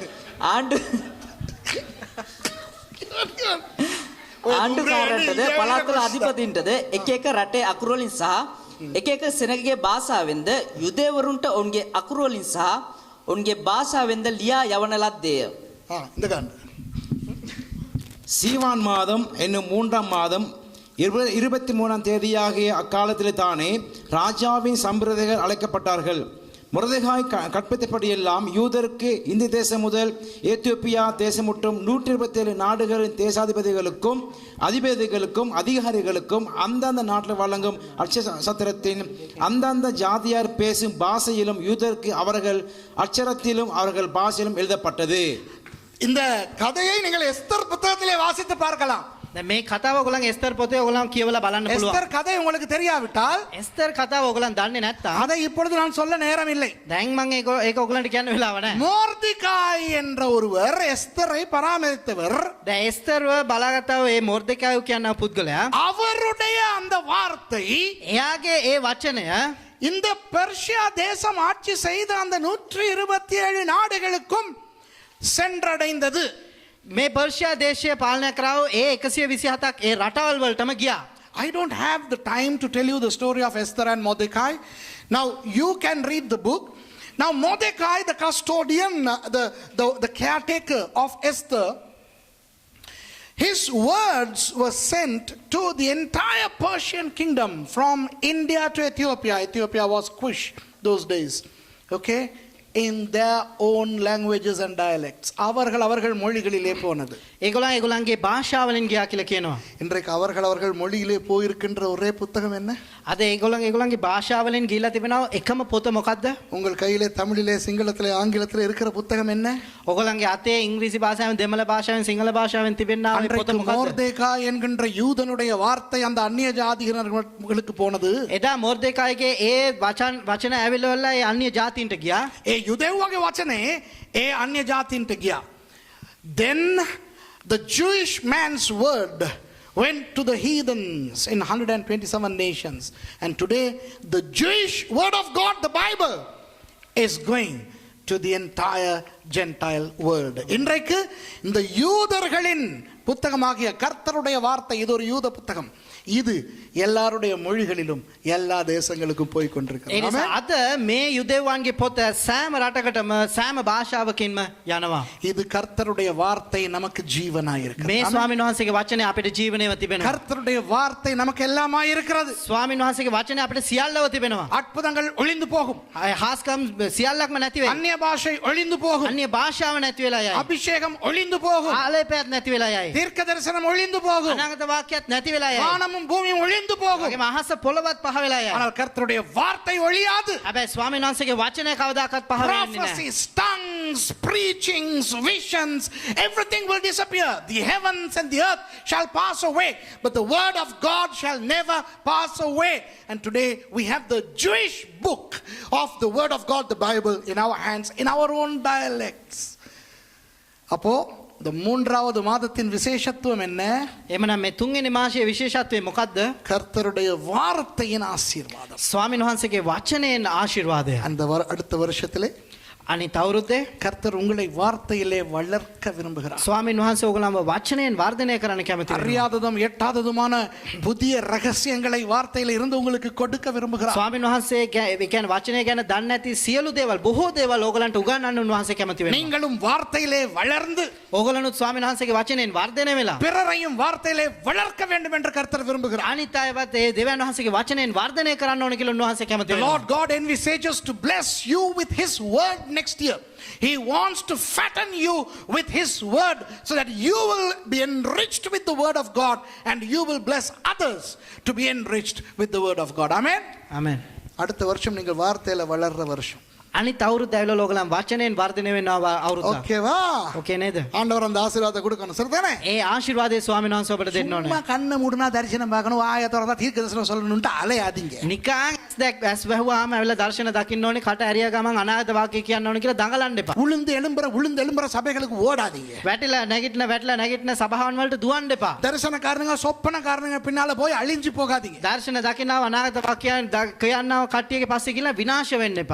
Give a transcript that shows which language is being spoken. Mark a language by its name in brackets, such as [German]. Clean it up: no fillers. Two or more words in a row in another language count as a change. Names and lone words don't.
[Sinhala] ආණ්ඩුකාරන්ටද පළාත්වල අධිපතින්ටද එක එක රටේ අකුරු වලින් සහ එක එක සෙනගගේ භාෂාවෙන්ද යුදෙවරුන්ට ඔවුන්ගේ අකුරු වලින් සහ ඔවුන්ගේ භාෂාවෙන්ද ලියා යවන ලද්දේය. [Tamil] இந்த காண்டு சீவான் மாதம் என்னும் 3ஆம் மாதம் 23ஆம் தேதியாகிய அக்காலத்திலே தானே ராஜாவின் சம்பிரதைகள் அழைக்கப்பட்டார்கள். முரதெகாய் கற்பித்தபடியெல்லாம் யூதருக்கு இந்த தேசம் முதல் ஏத்தியோப்பியா தேசம் மற்றும் 127 நாடுகளின் தேசாதிபதிகளுக்கும் அதிபதிகளுக்கும் அதிகாரிகளுக்கும் அந்தந்த நாட்டில் வழங்கும் அட்சரத்தின் அந்தந்த ஜாதியார் பேசும் பாஷையிலும் யூதருக்கு அவர்கள் அட்சரத்திலும் அவர்கள் பாஷையிலும் எழுதப்பட்டது. இந்த கதையை நீங்கள் எஸ்தர் புத்தகத்திலே வாசித்து பார்க்கலாம். [Sinhala] දැන් මේ කතාව ඔයගොල්ලන් එස්තර් පොතේ ඔයගොල්ලන් කියවලා බලන්න පුළුවන්. [Tamil] எஸ்தர் கதை உங்களுக்கு தெரியாவிட்டால் [Sinhala] එස්තර් කතාව ඔයගොල්ලන් දන්නේ නැත්තම් [Tamil] அதை இப்பொழுது நான் சொல்ல நேரம் இல்லை. [Sinhala] දැන් මම ඒක ඔයගොල්ලන්ට කියන්න වෙලාව නැහැ. [Tamil] மோர்தெகாய் என்ற ஒருவர் எஸ்தரை பராமரித்தவர். [Sinhala] දැන් එස්තර්ව බලාගත්තා ඒ මොර්දෙකායෝ කියන පුද්ගලයා [Tamil] அவருடைய அந்த வார்த்தை [Sinhala] එයාගේ ඒ වචනය [Tamil] இந்த பெர்ஷியா தேசம் ஆட்சி செய்த அந்த 127 நாடுகளுக்கும் சென்றடைந்தது. [Sinhala] මේ පර්ෂියා දේශය පාලනය කරාව ඒ 127ක් ඒ රටවල් වලටම ගියා. [English] I don't have the time to tell you the story of Esther and Mordecai. Now you can read the book. Now Mordecai, the custodian, the caretaker of Esther, his words were sent to the entire Persian kingdom from India to Ethiopia. Ethiopia was Kush those days. Okay? In their own languages and dialects. [Tamil] அவர்கள் மொழிகளிலே போனது. [Sinhala] ඒගොල්ලන්ගේ භාෂාවලින් ගියා කියලා කියනවා. [Tamil] இன்றைக்கு அவர்கள் மொழியிலே போயிருக்கின்ற ஒரே புத்தகம் என்ன? [Sinhala] අද ඒගොල්ලන්ගේ භාෂාවලින් ගිහිලා තිබෙනවා එකම පොත මොකද්ද? [Tamil] உங்கள் கையிலே தமிழிலே சிங்களத்திலே ஆங்கிலத்திலே இருக்கிற புத்தகம் என்ன? [Sinhala] ඔයගොල්ලන්ගේ අතේ ඉංග්‍රීසි භාෂාවෙන් දෙමළ භාෂාවෙන් සිංහල භාෂාවෙන් තිබෙනා මේ පොත මොකද්ද? [Tamil] மோர்தெகாய் என்கின்ற யூதனுடைய வார்த்தை அந்த அந்நிய ஜாதியினர்களுக்கு போனது. [Sinhala] එදා මොර්දෙකායිගේ ඒ වචන ඇවිල්ලා ඒ අන්‍ය ජාතීන්ට ගියා. ඒ යුදෙව්වගේ වචනේ ඒ අන්‍ය ජාතීන්ට ගියා. [English] Then the Jewish man's word went to the heathens in 127 nations. And today the Jewish word of God, the Bible, is going to the entire Gentile world. [Tamil] இன்றைக்கு இந்த யூதர்களின் புத்தகமாகிய கர்த்தருடைய வார்த்தை இது ஒரு யூத புத்தகம். இது எல்லாருடைய மொழிகளிலும் எல்லா தேசங்களுக்கும் போய் கொண்டிருக்கிறது. [Sinhala] ඒ නිසා අද මේ යුදෙව්වන්ගේ පොත සෑම රටකටම සෑම භාෂාවකින්ම යනවා. [Tamil] இது கர்த்தருடைய வார்த்தை நமக்கு ஜீவனாய் இருக்கிறது. [Sinhala] මේ ස්වාමීන් වහන්සේගේ වචනේ අපිට ජීවනයව තිබෙනවා. [Tamil] கர்த்தருடைய வார்த்தை நமக்கு எல்லாமாய் இருக்கிறது. [Sinhala] ස්වාමීන් වහන්සේගේ වචනේ අපිට සියල්ලව තිබෙනවා. [Tamil] அற்புதங்கள் ஒளிந்து போகும். [Sinhala] හාස්කම් සියල්ලක්ම නැති වෙයි. [Tamil] அந்நிய பாஷை ஒளிந்து போகும். [Sinhala] අන්‍ය භාෂාව නැති වෙලා යයි. [Tamil] அபிஷேகம் ஒளிந்து போகும். [Sinhala] ආලේපයත් නැති වෙලා යයි. [Tamil] தீர்க்க தரிசனம் ஒளிந்து போகும். [Sinhala] අනාගත වාක්‍යත් නැති වෙලා යයි. [Tamil] வானமும் பூமியும் ஒளிந்து போகும். [Sinhala] වගේම අහස පොළවත් පහ වෙලා යයි. [Tamil] ஆனால் கர்த்தருடைய வார்த்தை ஒளியாது. [Sinhala] හැබැයි ස්වාමීන් වහන්සේගේ වචනය කවදාකවත් පහ වෙන්නේ නැහැ. [English] Prophecies, tongues, preachings, visions, everything will disappear. The heavens and the earth shall pass away, but the word of God shall never pass away. And today we have the Jewish book of the word of God, the Bible, in our hands, in our own dialects. [Tamil] அப்போ இந்த மூன்றாவது மாதத்தின் விசேஷத்துவம் என்ன? [Sinhala] එමනම් මේ තුන්වෙනි මාසයේ විශේෂත්වය මොකද්ද? [Tamil] கர்த்தருடைய வார்த்தையின் ஆசீர்வாதம். [Sinhala] ස්වාමීන් වහන්සේගේ වචනයෙන් ආශිර්වාදය. [Tamil] அந்த அடுத்த வருஷத்திலே [Sinhala] අනිත් අවුරුද්දේ [Tamil] கர்த்தர் உங்களை வார்த்தையிலே வளர்க்க விரும்புகிறார். [Sinhala] ස්වාමීන් වහන්සේ ඔයගොල්ලන්ව වචනයෙන් වර්ධනය කරන්න කැමති වෙනවා. [Tamil] அறியாததும் எட்டாததுமான புதிய ரகசியங்களை வார்த்தையில இருந்து உங்களுக்கு கொடுக்க விரும்புகிறார். [Sinhala] ස්වාමීන් වහන්සේ කියන්නේ වචනය ගැන දන්නේ නැති සියලු දේවල් බොහෝ දේවල් ඔයගලන්ට උගන්වන්න උන්වහන්සේ කැමති වෙනවා. [Tamil] நீங்களும் வார்த்தையிலே வளர்ந்து [Sinhala] ඔයගලනුත් ස්වාමීන් වහන්සේගේ වචනයෙන් වර්ධනය වෙලා [Tamil] பிறரையும் வார்த்தையிலே வளர்க்க வேண்டும் என்று கர்த்தர் விரும்புகிறார். [Sinhala] අනිත් අයවත් ඒ දෙවියන් වහන්සේගේ වචනයෙන් වර්ධනය කරන්න ඕන කියලා උන්වහන්සේ කැමති The වෙනවා. [English] Lord God envisages to bless you with his word next year. He wants to fatten you with his word so that you will be enriched with the word of God and you will bless others to be enriched with the word of God. Amen. [Sinhala] ආමෙන්. [Tamil] அடுத்த வருஷம் நீங்கள் வார்த்தையில வளர்ற வருஷம். [Sinhala] අනිත් අවුරුද්ද ඇවිල්ලා ඔයගොල්ලන් වචනයෙන් වර්ධනය වෙනවා අවුරුද්ද. [Tamil] ஓகேவா? [Sinhala] ඕකේ නේද? [Tamil] ஆண்டவர் அந்த ஆசீர்வாதத்தை கொடுக்கணும் சரிதானே? [Sinhala] ඒ ආශිර්වාදයේ ස්වාමීන් වහන්සේ ඔබට දෙන්න [Tamil] சும்மா [Sinhala] ඕනේ. [Tamil] கண்ணை மூடுனா தரிசனம் பார்க்கணும் வாயை திறந்தா தீர்க்க தரிசனம் சொல்லணும்ட்டு அலையாதீங்க. [Sinhala] නිකන් ඇස් වැහුවාම ඇවිල්ලා දර්ශන දකින්න ඕනේ, කට ඇරියා ගමන් අනාගත වාක්‍ය කියන්න ඕනේ කියලා දඟලන්න එපා. [Tamil] உளுந்து எழும்புற சபைகளுக்கு ஓடாதீங்க. [Sinhala] වැටිලා නැගිටින සභාවන් වලට දුවන්න එපා. [Tamil] தரிசனக்காரங்க சொப்பனக்காரங்க பின்னால போய் அழிஞ்சு போகாதீங்க. [Sinhala] දර්ශන දකින්නව අනාගත වාක්‍යයන් කියන්නව කට්ටියගේ පස්සේ කියලා විනාශ වෙන්න එපා.